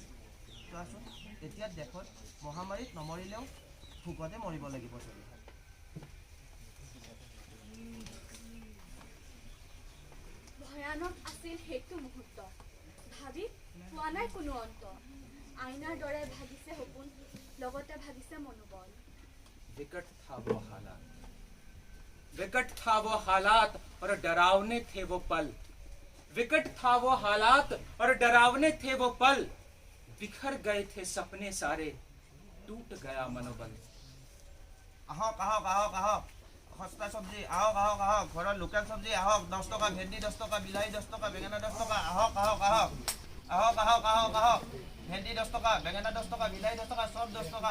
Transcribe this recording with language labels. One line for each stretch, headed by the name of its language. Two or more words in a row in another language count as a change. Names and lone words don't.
Assamese: চোৱাচোন এতিয়া দেশত মহামাৰীত নমৰিলেও ভোকতে মৰিব লাগিব চবে। ভয়ানক আছিল সেইটো মুহূৰ্ত। ভাবি পোৱা নাই কোনো অন্ত। আইনাৰ দৰে ভাগিছে সপোন, লগতে ভাগিছে মনোবল।
Hindi: विकट था वो हालात और डरावने थे वो पल। विकट था वो हालात और डरावने थे वो पल। बिखर गए थे सपने सारे, टूट गया मनोबल।
Assamese: আহক আহক আহক আহক সস্তা চব্জি, আহক আহক আহক ঘৰৰ লোকেল চব্জি, আহক 10 টকা ভেন্দি, 10 টকা বিলাহী, 10 টকা বেঙেনা, 10 টকা। আহক আহক আহক আহক আহক আহক আহক ভেন্দি 10 টকা, বেঙেনা 10 টকা, বিলাহী 10 টকা, সব 10 টকা।